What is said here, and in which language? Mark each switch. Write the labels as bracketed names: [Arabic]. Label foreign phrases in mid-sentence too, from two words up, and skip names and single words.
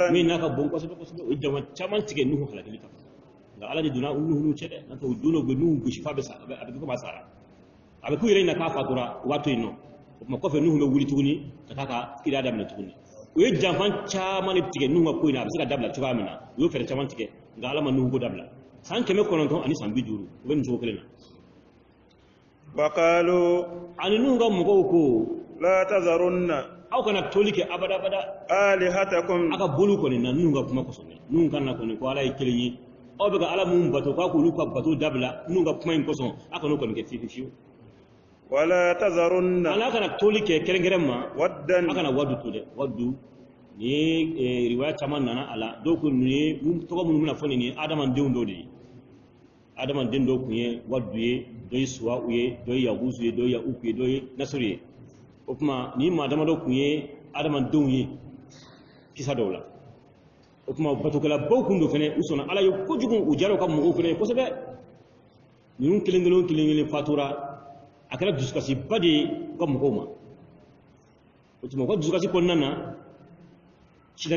[Bambara] min n'a ka bon kosɛbɛ kosɛbɛ o ye janfa caman tigɛ nuhu halakili kama nka ala de donna nuhu cɛ dɛ n'o tɛ o don dɔw bɛ nuhu gosi f'a bɛ sa a bɛ kɛ komi a sara a bɛ k'u yɛrɛ ɲɛna k'a fatura u b'a to yen nɔ o tuma kɔfɛ nuhu bɛ wuli tuguni ka taa ka kiriya daminɛ tuguni o ye janfa caman de tigɛ nuhu ka ko in na a bɛ se ka dabila cogoya min na u y'o fɛɛrɛ caman tigɛ nka ala ma nuhu ko dabila san 900 ani san 50 u bɛ nin cogo kelen na [Arabic] وقالوا [Bambara] ani nuhu ka mɔgɔw ko [Arabic] لا تذرن [Bambara] aw kana toli kɛ abada [Arabic] آلهتكم [Bambara] a ka bolu kɔni na nuhu ka kuma kɔsɔn dɛ nuhu ka na kɔni ko ala ye kelen ye aw bɛ ka ala mun bato k'a k'olu ka bato dabila nuhu ka kuma in kɔsɔn a kana o kɔni kɛ fiyewu [Arabic] ولا تذرن [Bambara] ala kana toli kɛ kɛrɛnkɛrɛn ma [Arabic] ودا [Bambara] a kana wadu to dɛ wadu ni ye riwaya caman nana a la dɔw ko nin ye tɔgɔ minnu bɛna fɔ nin ye adamadenw dɔw de ye adamaden dɔw kun ye wadu ye dɔ ye suwaw ye dɔ ye yagusu ye dɔ ye yauku ye dɔ ye nasuru ye o kuma ni maa damadɔ kun ye adamadenw ye kisa dɔw la o kuma batokɛlabaw kun don fɛnɛ u sɔnna ala ye kojugu u jara u ka mɔgɔw fɛnɛ ye kosɛbɛ ninnu kelen kelen fatura a kɛra dusukasiba de ye u ka mɔgɔw ma o tuma u ka dusukasi kɔnɔna na sidane